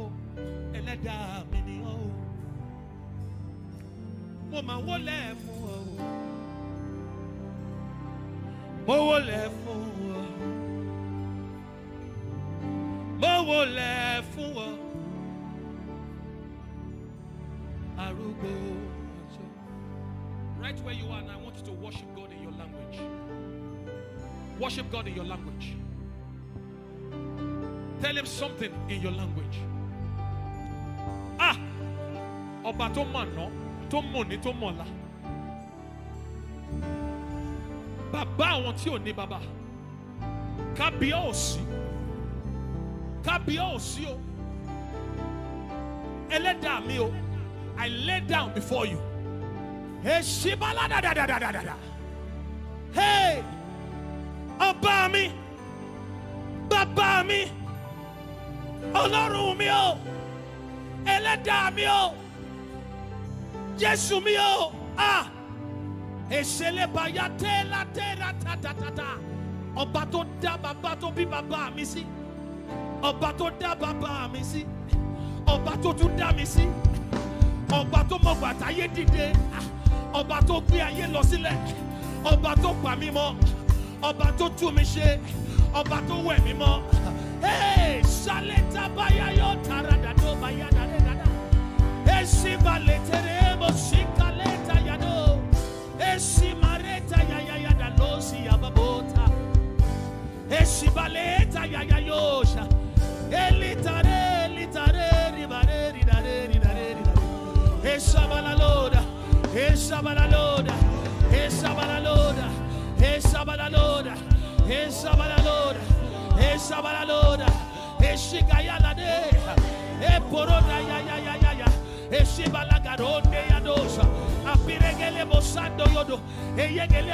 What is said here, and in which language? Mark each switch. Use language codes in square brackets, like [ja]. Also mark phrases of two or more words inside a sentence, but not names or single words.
[yo] Ẹlẹ́dàá mi ni ọ́. Mo máa wólẹ̀ fún ọ. Mo wólẹ̀ fún ọ. Mo wólẹ̀ fún ọ. Arúgbó ọjọ́. [en] Right where you are now, I want you to worship God in your language. Worship God in your language. Tell him something in your language. [yo] Ọba tó mọ̀ ná, tó mọ̀ ní, tó mọ̀ la. Bàbá àwọn tí ò ní bàbá. Kábíyèsí. Kábíyèsí o. Ẹlẹ́dàá mi o. [en] I lay down before you. Hey, Shibala da da da da da da. [yo] Hey, ọba mi, bàbá mi, Ọlọ́run mi o, Ẹlẹ́dàá mi o, Jésù mi o. Èṣèlè bàyà tẹ́lá tẹ́lá tàtàtàtà. Ọba tó dá bàbá tó bí bàbá mi sí. Ọba tó dá bàbá mi sí. Ọba tó tún dá mi sí. Ọba tó mọ gbàtàyé dìde. Ọba tó gbé ayé lọ sílẹ̀. Ọba tó pa mí mọ́. Ọba tó tú mi ṣe. Ọba tó wẹ̀ mí mọ́. Hey, Shaleta baya yo tarada do baya da da da. Esi baletere mo shikaleta yado. Esi mareta ya ya ya da losi ya babota. Esi baleta ya ya yosha. Elitare litare ribare ridare ridare ridare. Esa balaloda. Esa balaloda. Esa balaloda. Esabalaloda, Esabalaloda, Esabalaloda, Eshigayalade, Eporoda, ya, Eshibalagaronde Yadosa, Apiregele Bosando Yodo, Eyegele